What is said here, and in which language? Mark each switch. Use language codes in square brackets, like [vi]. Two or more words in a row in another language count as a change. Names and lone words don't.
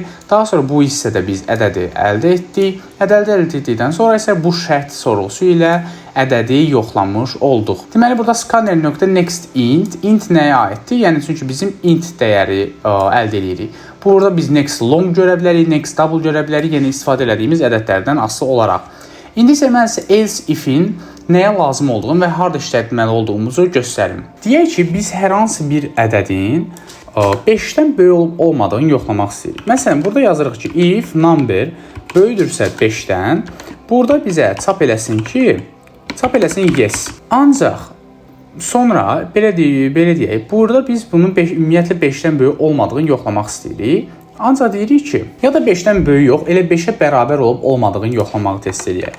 [az] Daha sonra bu hissədə biz ədədi əldə etdik. Ədədi əldə etdikdən sonra isə bu şərt sorğusu ilə ədədi yoxlamış olduq. Deməli, burada scanner.nextInt, int nəyə aiddir? Yəni, çünki bizim int dəyəri əldə edirik. Burada biz [en] next long [az] görə bilərik, [en] next double [az] görə bilərik, yəni istifadə elədiyimiz ədədlərdən asılı olaraq. İndi isə mən sizə [en] else if-in [az] nəyə lazım olduğunu və harada işlətməli olduğumuzu göstərim. Deyək ki, biz hər hansı bir ədədin 5-dən böyük olub olmadığını yoxlamaq istəyirik. Məsələn, burada yazırıq ki, [en] if number [az] böyüdürsə 5-dən, burada bizə çap eləsin yes. Ancaq sonra belə deyək, burada biz bunun ümumiyyətlə 5-dən böyük olmadığını yoxlamaq istəyirik. Ancaq deyirik ki, ya da 5-dən böyük yox, elə 5-ə bərabər olub olmadığını yoxlamağı test edək.